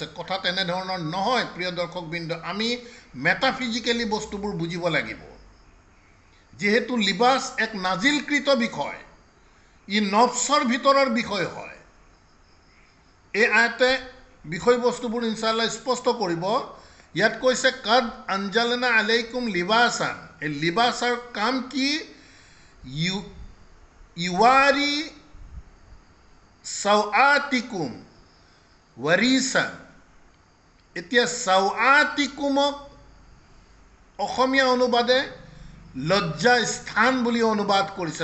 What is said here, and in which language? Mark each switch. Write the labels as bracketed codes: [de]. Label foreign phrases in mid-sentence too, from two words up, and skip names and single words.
[as] কথা তেনেধৰণৰ নহয় প্ৰিয় দৰ্শকবৃন্দ, আমি মেটাফিজিকেলি বস্তুবোৰ বুজিব লাগিব। যিহেতু লিবাস এক নাজিলকৃত বিষয়, ই নফছৰ ভিতৰৰ বিষয় হয়। এই আয়াতে বিষয়বস্তুবোৰ [ar] إن شاء الله [as] স্পষ্ট কৰিব। ইয়াত কৈছে [ar] قد أنزلنا عليكم لباسا. [as] এই লিবাসৰ কাম কি? [ar] يواري سوآتكم وريشا. [as] এতিয়া সাওআতিকুমক অসমীয়া অনুবাদে লজ্জা স্থান বুলি অনুবাদ কৰিছে।